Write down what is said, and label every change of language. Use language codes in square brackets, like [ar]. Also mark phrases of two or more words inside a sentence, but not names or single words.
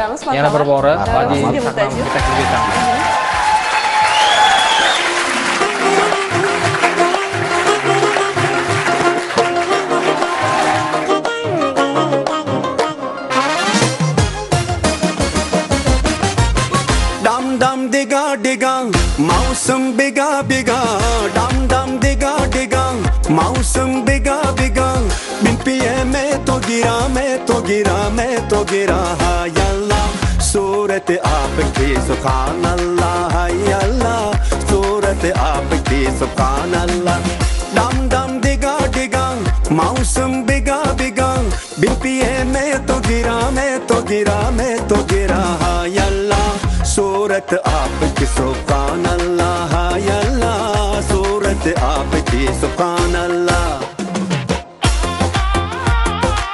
[uz] Yana bir bora badiiy sahnamizga taklif etamiz. [hi] Dam diga मौसम बिगा बिगा डम डम दिगा दिगा मौसम बिगा बिगा बिन पिए मैं तो गिरा हाय अल्लाह सूरत आपकी [ar] سبحان الله [hi] हाय अल्लाह सूरत आपकी [ar] سبحان الله [hi] डम डम दिगा दिगा मौसम बिगा बिगा बिन पिए मैं तो गिरा हाय अल्लाह सूरत आपकी [ar] سبحان الله [hi] हाय अल्लाह सूरत आपकी [ar] سبحان الله